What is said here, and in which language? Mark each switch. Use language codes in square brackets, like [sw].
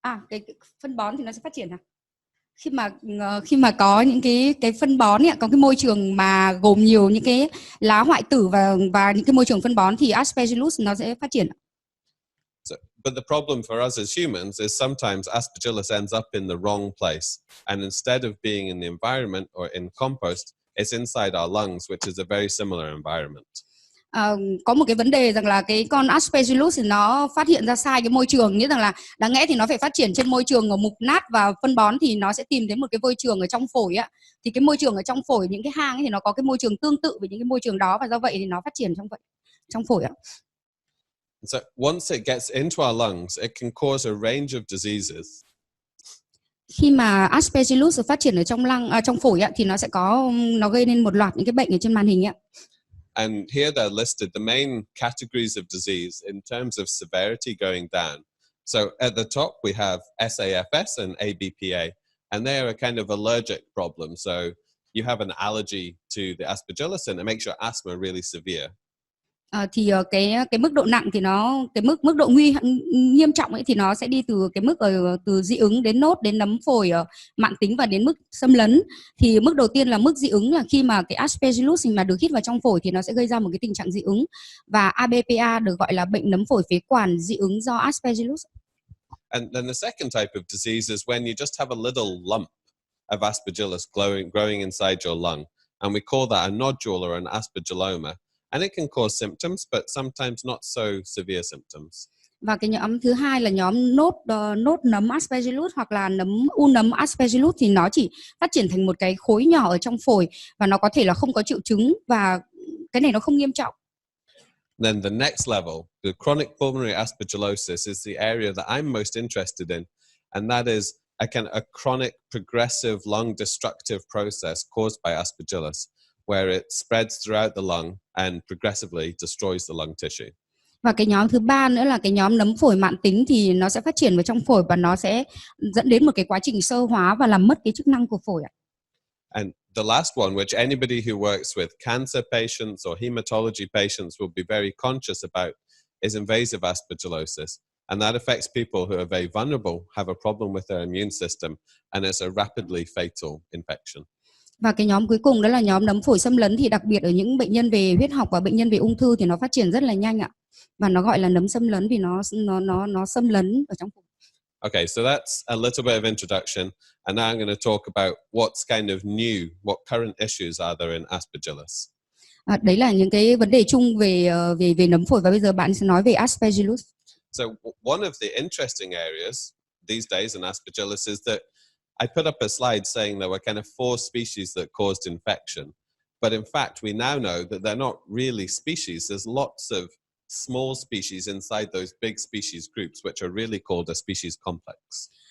[vi] Cái phân bón thì nó sẽ phát triển à? Khi mà có những cái phân bón ấy, có cái môi trường mà gồm nhiều những cái lá hoại tử và những cái môi trường phân bón thì Aspergillus nó sẽ phát triển. [en] But the problem for us as humans is sometimes Aspergillus ends up in the wrong place, and instead of being in the environment or in compost, it's inside our lungs, which is a very similar environment. [vi] Có một cái vấn đề rằng là cái con Aspergillus thì nó phát hiện ra sai cái môi trường, nghĩa rằng là đáng lẽ thì nó phải phát triển trên môi trường ở mục nát và phân bón thì nó sẽ tìm đến một cái môi trường ở trong phổi á. Thì cái môi trường ở trong phổi, những cái hang ấy thì nó có cái môi trường tương tự với những cái môi trường đó và do vậy thì nó phát triển trong phổi á. [en] So once it gets into our lungs, it can cause a range of diseases. [vi] Khi mà Aspergillus phát triển ở trong phổi á, thì nó gây nên một loạt những cái bệnh ở trên màn hình á. [en] And here they're listed the main categories of disease in terms of severity going down. So at the top we have SAFS and ABPA, and they are a kind of allergic problem. So you have an allergy to the Aspergillus and it makes your asthma really severe. [vi] Thì cái mức độ nặng thì cái mức độ nghiêm trọng ấy thì nó sẽ đi từ cái mức từ dị ứng đến nốt đến nấm phổi mãn tính và đến mức xâm lấn. Thì mức đầu tiên là mức dị ứng là khi mà cái Aspergillus mà được hít vào trong phổi thì nó sẽ gây ra một cái tình trạng dị ứng, và ABPA được gọi là bệnh nấm phổi phế quản dị ứng do Aspergillus. [en] And then the second type of disease is when you just have a little lump of Aspergillus growing inside your lung. And we call that a nodule or an aspergilloma. And it can cause symptoms, but sometimes not so severe symptoms. [vi] Và cái nhóm thứ hai là nhóm nốt nấm Aspergillus hoặc là u nấm Aspergillus, thì nó chỉ phát triển thành một cái khối nhỏ ở trong phổi và nó có thể là không có triệu chứng và cái này nó không nghiêm trọng. [en] Then the next level, the chronic pulmonary aspergillosis, is the area that I'm most interested in, and that is a chronic progressive lung destructive process caused by Aspergillus, where it spreads throughout the lung and progressively destroys the lung tissue. [vi] Và cái nhóm thứ ba nữa là cái nhóm nấm phổi mãn tính, thì nó sẽ phát triển vào trong phổi và nó sẽ dẫn đến một cái quá trình sơ hóa và làm mất cái chức năng của phổi ạ. [en] And the last one, which anybody who works with cancer patients or hematology patients will be very conscious about, is invasive aspergillosis. And that affects people who are very vulnerable, have a problem with their immune system, and it's a rapidly fatal infection. [vi] Và cái nhóm cuối cùng đó là nhóm nấm phổi xâm lấn, thì đặc biệt ở những bệnh nhân về huyết học và bệnh nhân về ung thư thì nó phát triển rất là nhanh ạ. Và nó gọi là nấm xâm lấn vì nó xâm lấn ở trong phổi. [en] Okay, so that's a little bit of introduction, and now I'm going to talk about what's kind of new, what current issues are there in Aspergillus. [vi] Đấy là những cái vấn đề chung về nấm phổi, và bây giờ bạn sẽ nói về Aspergillus. [en] So one of the interesting areas these days in Aspergillus is that I put up a slide saying there were kind of 4 species that caused infection, but in fact we now know that they're not really species. There's lots of small species inside those big species groups, which are really called a species complex.